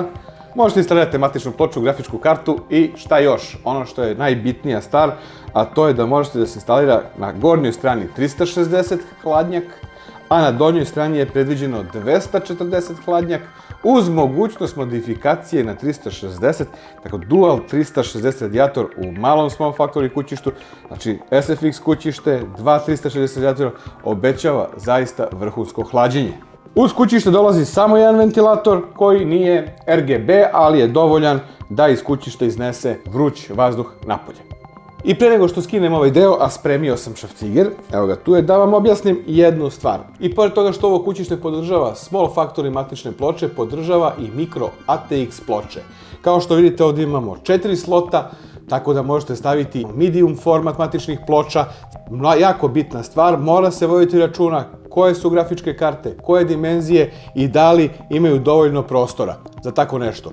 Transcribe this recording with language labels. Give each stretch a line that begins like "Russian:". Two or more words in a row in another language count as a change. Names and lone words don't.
Serbian: Možete instalirati matičnu ploču, grafičku kartu i šta još, ono što je najbitnija stvar, a to je da možete da se instalira na gornjoj strani 360 hladnjak, a na donjoj strani je predviđeno 240 hladnjak, uz mogućnost modifikacije na 360, tako dual 360 radijator u malom
English: small factory
Serbian: kućištu, znači SFX kućište, 2 360 radijatora, obećava zaista vrhunsko hlađenje. Uz kućište dolazi samo jedan ventilator koji nije RGB, ali je dovoljan da iz kućišta iznese vruć vazduh napolje. I pre nego što skinem ovaj deo, a spremio sam šrafciger, evo ga tu je, da vam objasnim jednu stvar. I pored toga što ovo kućište podržava
English: small factory
Serbian: matične ploče, podržava i mikro ATX ploče. Kao što vidite ovdje imamo 4 slota, tako da možete staviti
English: medium format
Serbian: matičnih ploča. Jako bitna stvar, mora se voditi računa koje su grafičke karte, koje dimenzije i da li imaju dovoljno prostora za tako nešto.